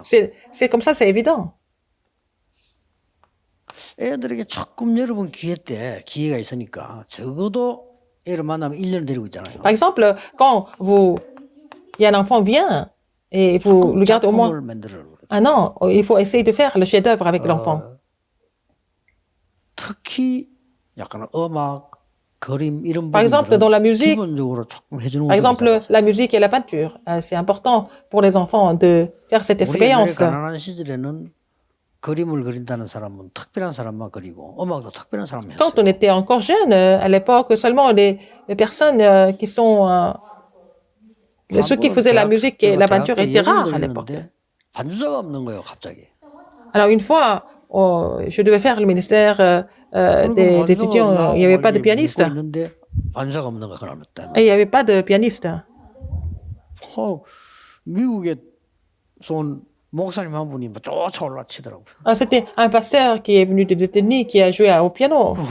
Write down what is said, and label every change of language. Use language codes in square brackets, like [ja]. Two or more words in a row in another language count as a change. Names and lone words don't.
[fr] C'est comme ça, c'est évident. [ko] 애들에게 조금 여러분 기회가 있으니까 적어도 애를 만나면 1년 데리고 있잖아요. [fr] Par exemple, quand il y a un enfant vient et vous le gardez au moins un an, il faut essayer de faire le chef-d'œuvre avec l'enfant. [ko] 특히 약간 음악, 그림 이런 [fr] Par exemple, dans la musique, [ko] 기본적으로 조금 해주는 [fr] par exemple, la musique et la peinture, c'est important pour les enfants de faire cette expérience. [ko] 우리 가난한 시절에는 그림을 그린다는 사람은 특별한 사람만 그리고 음악도 특별한 사람만 했어요. [fr] Quand on était encore jeune, à l'époque, seulement les personnes qui sont ceux qui faisaient la musique et la peinture étaient rares à l'époque. [ko] 반주자가 없는 거예요, 갑자기. [fr] Alors une fois, je devais faire le ministère des étudiants. Il n'y avait pas de pianiste. Et il n'y avait pas de pianiste. C'était un pasteur qui est venu des États-Unis qui a joué au piano.